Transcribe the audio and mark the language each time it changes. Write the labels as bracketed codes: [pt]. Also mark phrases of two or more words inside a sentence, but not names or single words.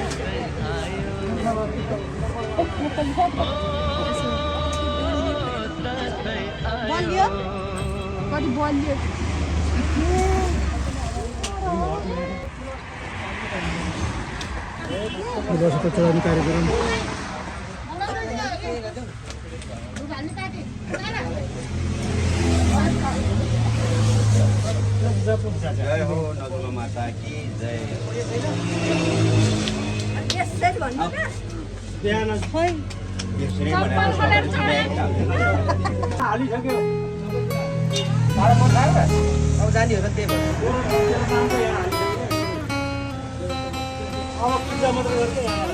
[ne] बलियो कति बलियो दसैँको चौधरी कार्यक्रम [hi] जय हो नजुमा माता की जय। [ne] हालिसक्यो। अब जाने हो र त्यही भएर अब पूजा मात्रै गर्दै